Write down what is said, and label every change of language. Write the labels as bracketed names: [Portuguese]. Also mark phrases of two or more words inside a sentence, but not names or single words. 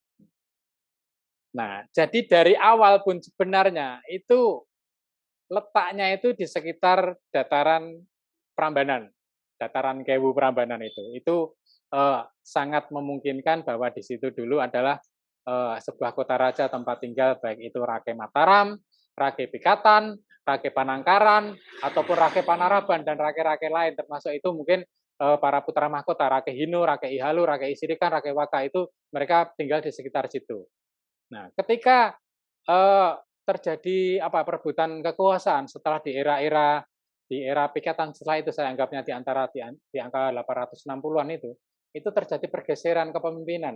[Indonesian] Nah, jadi dari awal pun sebenarnya itu letaknya itu di sekitar dataran Prambanan, dataran Kewu Prambanan itu sangat memungkinkan bahwa di situ dulu adalah sebuah kota raja tempat tinggal baik itu Rakai Mataram, Rakai Pikatan, Rakai Panangkaran, ataupun Rakai Panaraban dan rakai-rakai lain termasuk itu mungkin para putra mahkota Rakai Hinu, Rakai Ihalu, Rakai Isirikan, Rakai Waka itu mereka tinggal di sekitar situ. Nah, ketika terjadi perebutan kekuasaan setelah di era Pikatan setelah itu saya anggapnya di angka 860-an itu terjadi pergeseran kepemimpinan.